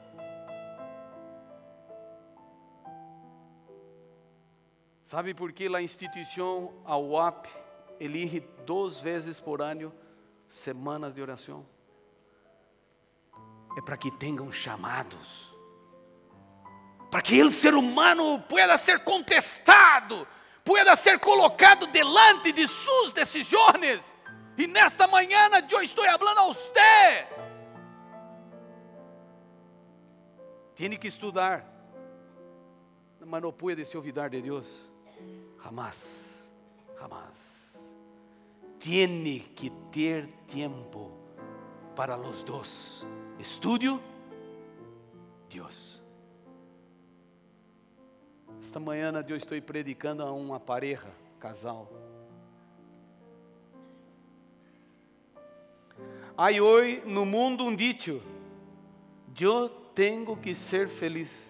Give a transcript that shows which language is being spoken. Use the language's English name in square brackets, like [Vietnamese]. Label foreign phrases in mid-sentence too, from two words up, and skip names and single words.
[Portuguese] Sabe por que a instituição, a UAP, elige 2 vezes por ano semanas de oração? É para que tenham chamados, para que o ser humano pueda ser contestado, pueda ser colocado delante de suas decisões. E nesta manhã eu estou falando a você. Tem que estudar, mas não pode se olvidar de Deus. Jamás, jamás. Tiene que ter tempo para os dois. Estudio, Deus. Esta manhã eu estou predicando a uma pareja, casal. Há hoje no mundo um dicho: eu tenho que ser feliz.